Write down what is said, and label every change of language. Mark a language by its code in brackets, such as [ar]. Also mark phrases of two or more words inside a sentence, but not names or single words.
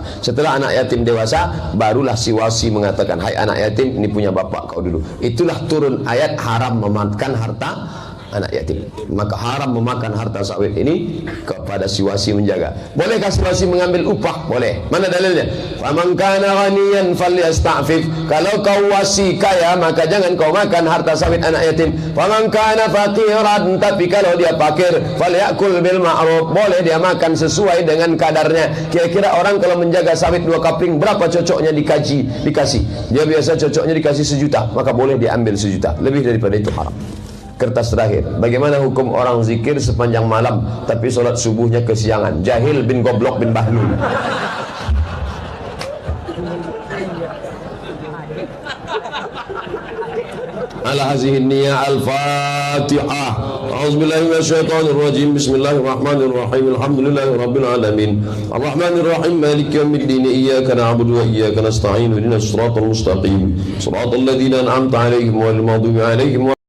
[id] Setelah anak yatim dewasa, barulah si wasi mengatakan, hai anak yatim, ini punya bapak kau dulu. Itulah turun ayat haram memakan harta anak yatim. Maka haram memakan harta sawit ini kepada si wasi menjaga. Bolehkah si wasi mengambil upah? Boleh. Mana dalilnya? [ar] فمن كان غنيا فليستعفف. [id] Kalau kau wasi kaya, maka jangan kau makan harta sawit anak yatim. [ar] فمن كان فقيرا, [id] tapi kalau dia fakir, [ar] فليأكل بالمعروف. [id] Boleh dia makan sesuai dengan kadarnya. Kira-kira orang kalau menjaga sawit 2 kapling, berapa cocoknya dikasih? Dia biasa cocoknya dikasih 1 juta, maka boleh dia ambil 1 juta. Lebih daripada itu haram. Kertas terakhir, bagaimana hukum orang zikir sepanjang malam tapi solat subuhnya kesiangan? Jahil bin goblok bin bahlul. [ar] على هذه النية الفاتحة. أعوذ بالله من الشيطان الرجيم. بسم الله الرحمن الرحيم. الحمد لله رب العالمين. الرحمن الرحيم. مالك يوم الدين. إياك نعبد وإياك نستعين. اهدنا الصراط المستقيم. صراط الذين أنعمت عليهم غير المغضوب عليهم